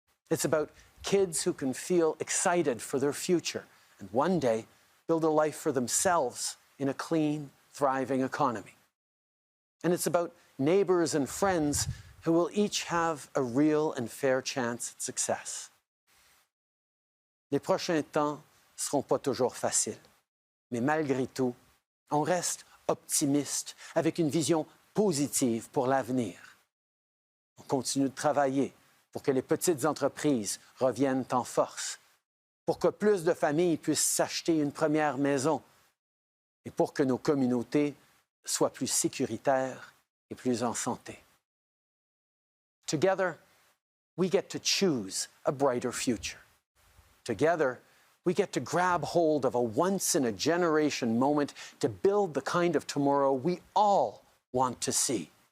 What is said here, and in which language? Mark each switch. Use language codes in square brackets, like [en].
[en] It's about kids who can feel excited for their future and one day build a life for themselves in a clean, thriving economy. And it's about neighbors and friends who will each have a real and fair chance at success. [fr] Les prochains temps ne seront pas toujours faciles, mais malgré tout, on reste optimiste avec une vision positive pour l'avenir. On continue de travailler pour que les petites entreprises reviennent en force, pour que plus de familles puissent s'acheter une première maison et pour que nos communautés soient plus sécuritaires et plus en santé. [en] Together, we get to choose a brighter future. Together, we get to grab hold of a once-in-a-generation moment to build the kind of tomorrow we all want to see.